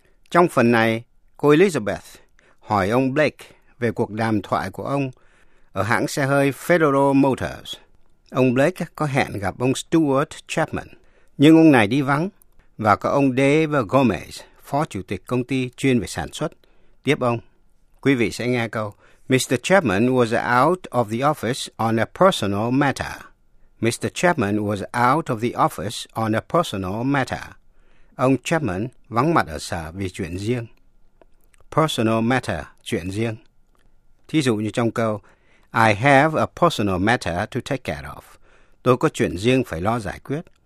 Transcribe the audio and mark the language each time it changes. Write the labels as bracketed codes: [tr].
[vi] Trong phần này, cô Elizabeth hỏi ông Blake về cuộc đàm thoại của ông ở hãng xe hơi Federal Motors. Ông Blake có hẹn gặp ông Stuart Chapman, nhưng ông này đi vắng, và có ông Dave Gomez, phó chủ tịch công ty chuyên về sản xuất, tiếp ông. Quý vị sẽ nghe câu, Mr. [en] Chapman was out of the office on a personal matter. Mr. Chapman was out of the office on a personal matter. [vi] Ông Chapman vắng mặt ở sở vì chuyện riêng. [en] Personal matter, [vi] chuyện riêng. Thí dụ như trong câu, [en] I have a personal matter to take care of. [vi] Tôi có chuyện riêng phải lo giải quyết.